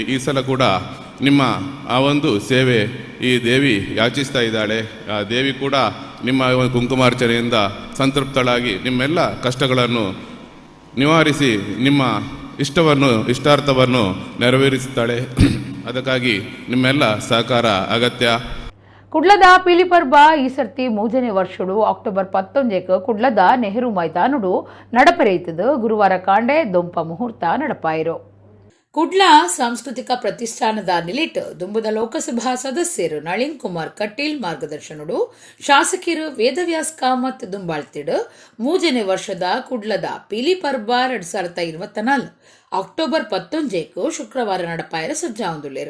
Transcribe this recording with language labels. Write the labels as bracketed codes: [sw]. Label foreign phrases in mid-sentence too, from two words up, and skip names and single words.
[kn] ಈ ಸಲ ಕೂಡ ನಿಮ್ಮ ಆ ಒಂದು ಸೇವೆ ಈ ದೇವಿ ಯಾಚಿಸ್ತಾ ಇದ್ದಾಳೆ. ಆ ದೇವಿ ಕೂಡ ನಿಮ್ಮ ಒಂದು ಕುಂಕುಮಾರ್ಚನೆಯಿಂದ ಸಂತೃಪ್ತಳಾಗಿ ನಿಮ್ಮೆಲ್ಲ ಕಷ್ಟಗಳನ್ನು ನಿವಾರಿಸಿ ನಿಮ್ಮ ಇಷ್ಟಾರ್ಥವನ್ನು ನೆರವೇರಿಸುತ್ತಾಳೆ. ಅದಕ್ಕಾಗಿ ನಿಮ್ಮೆಲ್ಲ ಸಹಕಾರ ಅಗತ್ಯ. [tcy] ಕುಡ್ಲದ ಪಿಲಿಪರ್ಬ ಈ ಸರ್ತಿ 3ನೇ ವರ್ಷಡು ಅಕ್ಟೋಬರ್ 11ಕ್ಕೆ ಕುಡ್ಲದ ನೆಹರು ಮೈದಾನುಡು ನಡಪೆರೆಯುತ್ತದೆ. ಗುರುವಾರ ಕಾಂಡೆ ದೊಂಪ ಮುಹೂರ್ತ ನಡಪಾಯಿರು. ಕುಡ್ಲ ಸಾಂಸ್ಕೃತಿಕ ಪ್ರತಿಷ್ಠಾನದ ನಿಲಿಟ್ ದುಂಬದ ಲೋಕಸಭಾ ಸದಸ್ಯರು ನಳಿನ್ ಕುಮಾರ್ ಕಟೀಲ್ ಮಾರ್ಗದರ್ಶನಡು ಶಾಸಕಿಯರು ವೇದವ್ಯಾಸ್ ಕಾಮತ್ ದುಂಬಾಳ್ತಿಡು 3ನೇ ವರ್ಷದ ಕುಡ್ಲದ ಪಿಲಿಪರ್ಬ 2024 ಅಕ್ಟೋಬರ್ 11ಕ್ಕೂ ಶುಕ್ರವಾರ ನಡಪಾಯರ ಸಜ್ಜಾವಂದುಳ್ಳೇರು.